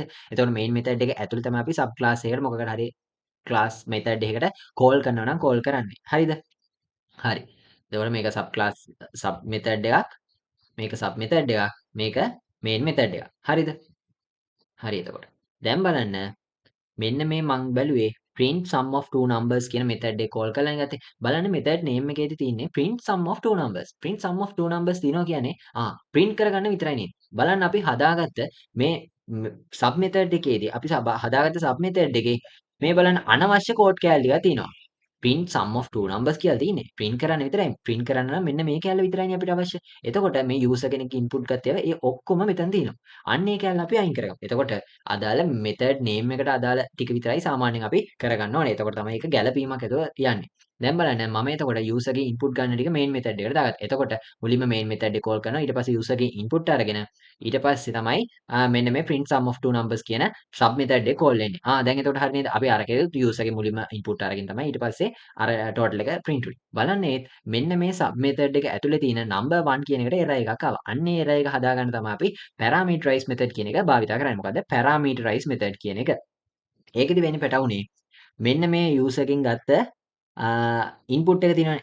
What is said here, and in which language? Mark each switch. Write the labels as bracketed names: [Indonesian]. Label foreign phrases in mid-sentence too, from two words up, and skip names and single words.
[Sinhala] එතකොට [English] main method [Sinhala] එක ඇතුලේ තමයි අපි [English] sub class [Sinhala] එකකට මොකකට හරි [English] class method [Sinhala] එකකට call කරනවා නම් call කරන්නේ. හරිද? හරි. එතකොට මේක [English] sub class sub method [Sinhala] එකක්. මේක [English] sub method [Sinhala] එකක්. මේක [English] main method [Sinhala] එකක්. හරිද? හරි එතකොට. දැන් බලන්න මෙන්න මේ මං බැලුවේ [English] print sum of two numbers [Sinhala] කියන method එක call කරලා ගත්තේ. බලන්න [English] method name [Sinhala] එකේදී තියෙන්නේ [English] print sum of two numbers. print sum of two numbers [Sinhala] තියෙනවා කියන්නේ print කරගන්න විතරයි නේද? බලන්න අපි හදාගත්ත මේ [English] sub method [Sinhala] එකේදී අපි හදාගත්ත [English] sub method [Sinhala] එකේ මේ බලන්න අනවශ්‍ය code කෑලි ටිකක් තියෙනවා. [English] print sum of two numbers [Sinhala] කියලා තියෙන්නේ. print කරන්න විතරයි. print කරන්න නම් මෙන්න මේ කැලේ විතරයිනේ අපිට අවශ්‍ය. එතකොට මේ user කෙනෙක් input ගත්ත ඒවා ඒ ඔක්කොම මෙතන තියෙනවා. අන්න ඒ කැලේ අපි අයින් කරගමු. එතකොට අදාළ [English] method name [Sinhala] එකට අදාළ ටික විතරයි සාමාන්‍යයෙන් අපි කරගන්න ඕනේ. එතකොට තමයි ඒක ගැළපීමක් ඇතුව යන්නේ. දැන් බලන්න මම එතකොට user ගේ input ගන්න ටික [English] main method [Sinhala] එකට දාගත්තා. එතකොට මුලින්ම [English] main method [Sinhala] එක call කරනවා. ඊට පස්සේ user ගේ input අරගෙන ඊට පස්සේ තමයි මෙන්න මේ [English] print sum of two numbers [Sinhala] කියන [English] sub method [Sinhala] එක call වෙන්නේ. දැන් එතකොට හරිය නේද? අපි අරකේ user ගේ මුලින්ම input අරගෙන තමයි ඊට පස්සේ අර total එක print වෙන්නේ. බලන්න මෙන්න මේ [English] sub method [Sinhala] එක ඇතුලේ තියෙන number 1 කියන එකට error එකක් ආවා. අන්න ඒ error එක හදාගන්න තමයි අපි [English] parameterize method [Sinhala] කියන එක භාවිත කරන්නේ. මොකද [English] parameterize method [Sinhala] කියන එක. ඒකෙදි වෙන්නේ පැටවුනේ මෙන්න මේ user එකෙන් ගත්ත input එක තියෙනවානේ.